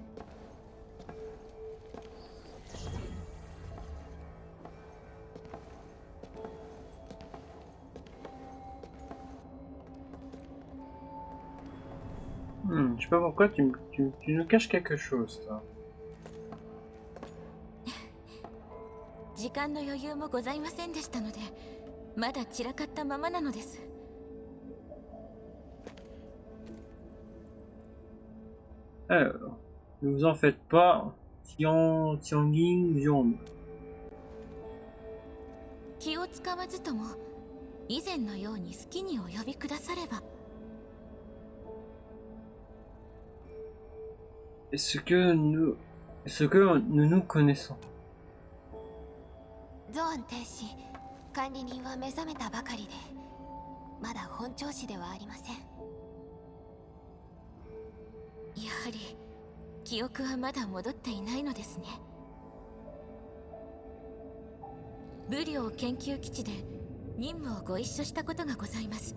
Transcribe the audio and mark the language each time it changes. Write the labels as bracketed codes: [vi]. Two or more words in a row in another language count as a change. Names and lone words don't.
[fr] Je sais pas pourquoi tu nous caches quelque chose, toi. [ja] 時間の余裕もございませんでしたので、まだ散らかったままなのです。 [fr] Alors, ne vous en faites pas, Tianjin Jiong. [ja] 気を使わずとも、以前のように好きにお呼びくだされば。 [fr] Est-ce que nous nous connaissons? [ja] ゾアン天使、管理人は目覚めたばかりで、まだ本調子ではありません。やはり記憶はまだ戻っていないのですね。武領研究基地で任務をご一緒したことがございます。